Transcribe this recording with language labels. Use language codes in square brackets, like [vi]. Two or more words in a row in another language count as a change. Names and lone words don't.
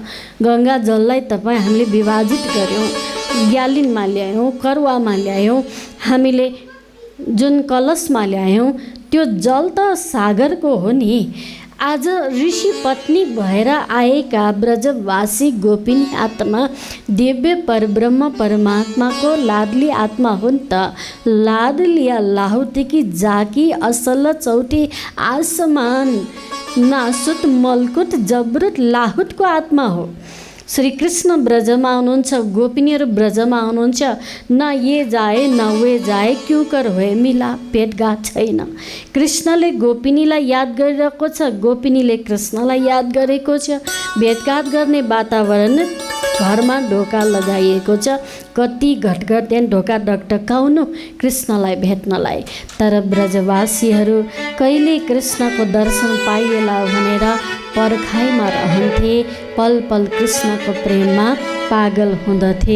[ne] गङ्गा जललाई तपाईँ हामीले विभाजित गऱ्यौँ, ग्यालिनमा ल्यायौँ, करुवामा ल्यायौँ, हामीले जुन कलशमा ल्यायौँ त्यो जल त सागरको हो नि। आज ऋषि पत्नी भएर आएका ब्रजवासी गोपिनी आत्मा दिव्य परब्रह्म परमात्माको लाडली आत्मा हो नि त। [hi] लाडलिया लाहुतेकी जाकी असल चौटी आसमान नासुत मलकुट जबरुत [ne] लाहुटको आत्मा हो। श्री कृष्ण ब्रजमा आउनुहुन्छ, गोपिनीहरू ब्रजमा आउनुहुन्छ। [hi] न ये जाए न वे जाए, क्यों कर होए मिला, [ne] भेटघाट छैन। कृष्णले गोपिनीलाई याद गरिरहेको छ, गोपिनीले कृष्णलाई याद गरेको छ। भेटघाट गर्ने वातावरण घरमा ढोका लगाइएको छ। कति घटघट त्यहाँ ढोका ढकढकाउनु कृष्णलाई भेट्नलाई। तर ब्रजवासीहरू कहिले कृष्णको दर्शन पाइएला भनेर पर्खाइमा रहन्थे, पल पल कृष्णको प्रेममा पागल हुँदथे।